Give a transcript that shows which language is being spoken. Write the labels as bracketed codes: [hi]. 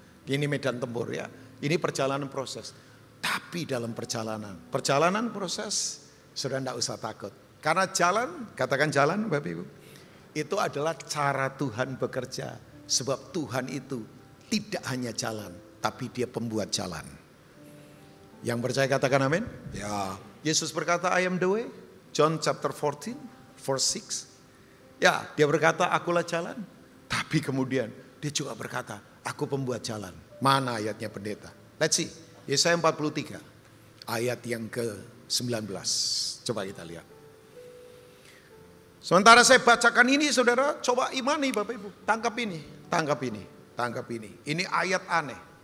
[id] Ini medan tempur ya, ini perjalanan proses. Tapi dalam perjalanan proses, saudara tidak usah takut. Karena jalan, katakan jalan Bapak Ibu, itu adalah cara Tuhan bekerja. Sebab Tuhan itu tidak hanya jalan, tapi dia pembuat jalan. Yang percaya katakan amin. Ya, Yesus berkata [en] I am the way. John chapter 14 verse 6. [id] Ya, dia berkata akulah jalan. Tapi kemudian dia juga berkata aku pembuat jalan. Mana ayatnya pendeta? [en] Let's see. [id] Yesaya 43 ayat yang ke-19. Coba kita lihat. Sementara saya bacakan ini saudara, coba imani Bapak Ibu. Tangkap ini, tangkap ini, tangkap ini. Ini ayat aneh.